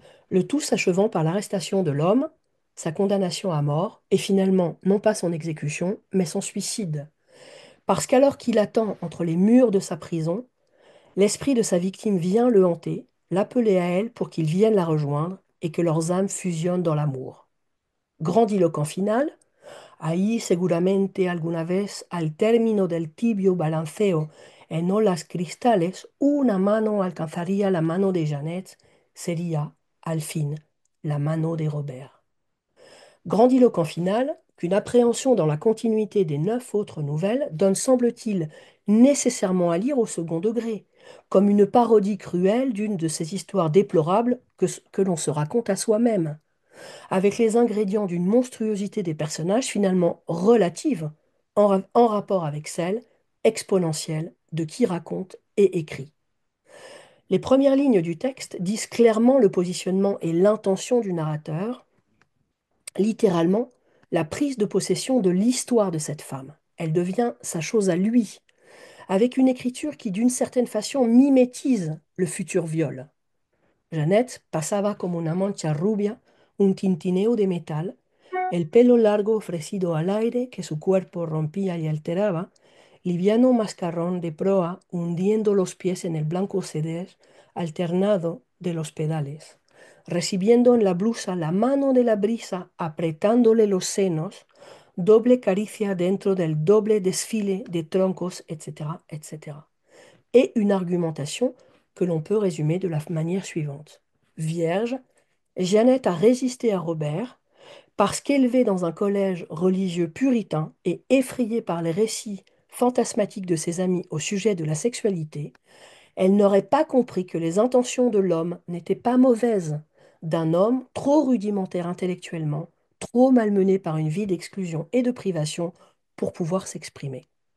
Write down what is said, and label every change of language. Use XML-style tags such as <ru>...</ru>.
<fr>Le tout s'achevant par l'arrestation de l'homme, sa condamnation à mort, et finalement non pas son exécution, mais son suicide. Parce qu'alors qu'il attend entre les murs de sa prison, l'esprit de sa victime vient le hanter, l'appeler à elle pour qu'il vienne la rejoindre et que leurs âmes fusionnent dans l'amour. Grandiloquent final,</fr> <es>ahí seguramente alguna vez al término del tibio balanceo en olas cristales, una mano alcanzaría la mano de Jeannette, sería, al fin, la mano de Robert.</es> <fr>Grandiloquent final, qu'une appréhension dans la continuité des 9 autres nouvelles donne, semble-t-il, nécessairement à lire au second degré, comme une parodie cruelle d'une de ces histoires déplorables que l'on se raconte à soi-même, avec les ingrédients d'une monstruosité des personnages finalement relative en rapport avec celle, exponentielle, de qui raconte et écrit. Les premières lignes du texte disent clairement le positionnement et l'intention du narrateur, littéralement la prise de possession de l'histoire de cette femme. Elle devient sa chose à lui, avec une écriture qui d'une certaine façon mimétise le futur viol.</fr> <es>Jeannette pasaba como una mancha rubia, un tintineo de metal, el pelo largo ofrecido al aire que su cuerpo rompía y alteraba, liviano mascarrón de proa hundiendo los pies en el blanco ceder alternado de los pedales, recibiendo en la blusa la mano de la brisa apretándole los senos, doble caricia dentro del doble desfile de troncos, etc., etc.</es> <fr>Et une argumentation que l'on peut résumer de la manière suivante. Vierge, Jeannette a résisté à Robert, parce qu'élevée dans un collège religieux puritain et effrayée par les récits fantasmatiques de ses amis au sujet de la sexualité, elle n'aurait pas compris que les intentions de l'homme n'étaient pas mauvaises, d'un homme trop rudimentaire intellectuellement, trop malmené par une vie d'exclusion et de privation pour pouvoir s'exprimer.</fr>